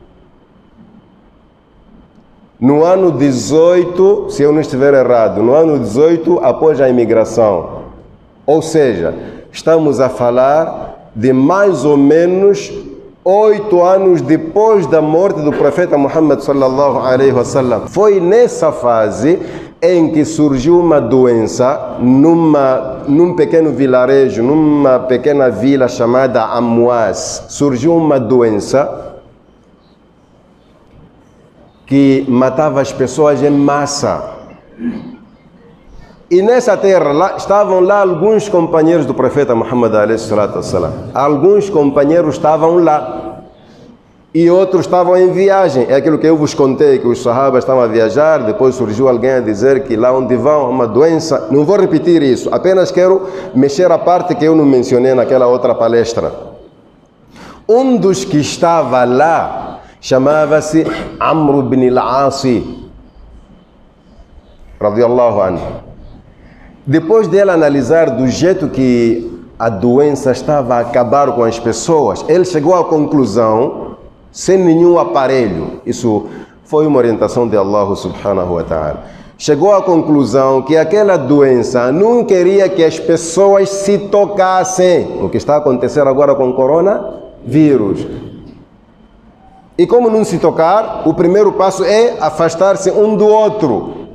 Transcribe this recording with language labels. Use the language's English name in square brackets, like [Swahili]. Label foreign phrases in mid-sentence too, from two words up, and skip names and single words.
[Portuguese] No ano 18, se eu não estiver errado, no ano 18, após a imigração. Ou seja, estamos a falar de mais ou menos 8 anos depois da morte do profeta Muhammad [Arabic] صلى الله عليه وسلم. [Portuguese] Foi nessa fase em que surgiu uma doença num pequeno vilarejo, numa pequena vila chamada Amwas. Surgiu uma doença que matava as pessoas em massa. E nessa terra estavam lá alguns companheiros do profeta Muhammad [Arabic] عليه الصلاة والسلام. [Portuguese] Alguns companheiros estavam lá e outros estavam em viagem. É aquilo que eu vos contei, que os sahabas estavam a viajar, depois surgiu alguém a dizer que lá onde vão uma doença. Não vou repetir isso, apenas quero mexer a parte que eu não mencionei naquela outra palestra. Um dos que estava lá chamava-se Amr ibn al-As [Arabic] رضي الله عنه. [Portuguese] Depois dele analisar do jeito que a doença estava a acabar com as pessoas, ele chegou à conclusão, sem nenhum aparelho, isso foi uma orientação de Allah [Arabic] سبحانه وتعالى, [Portuguese] chegou à conclusão que aquela doença não queria que as pessoas se tocassem, o que está acontecendo agora com o coronavírus. E como não se tocar, o primeiro passo é afastar-se um do outro.